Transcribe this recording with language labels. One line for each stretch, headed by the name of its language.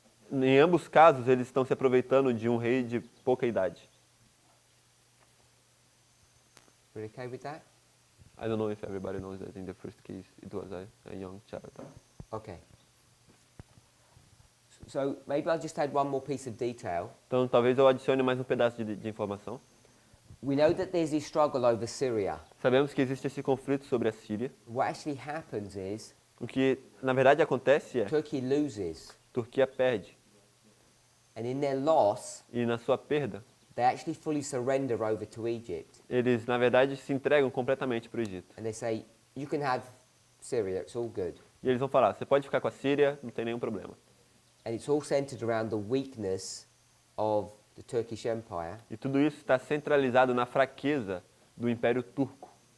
Portuguese: Em ambos casos, eles estão se aproveitando de um rei de pouca idade.
English: We're okay with that? I don't know if everybody knows that in the first case it was a young child. Okay. So maybe I'll just add one more piece of detail.
Portuguese: Então, talvez eu adicione mais um pedaço de informação.
English: We know that there's this struggle over Syria.
Portuguese: Sabemos que existe esse conflito sobre a Síria.
English: What actually happens is
Portuguese: O que, na verdade, acontece é
English: Turkey loses,
Portuguese: a Turquia perde.
English: and in their loss,
Portuguese: E na sua perda,
English: they actually fully surrender over to Egypt.
Portuguese: eles, na verdade, se entregam completamente para o Egito.
English: And they say, you can have Syria, it's all good.
Portuguese: E eles vão falar, você pode ficar com a Síria, não tem nenhum problema.
English: And it's all centered around the weakness of the Turkish Empire.
Portuguese: E tudo isso está centralizado na fraqueza do Império Turco.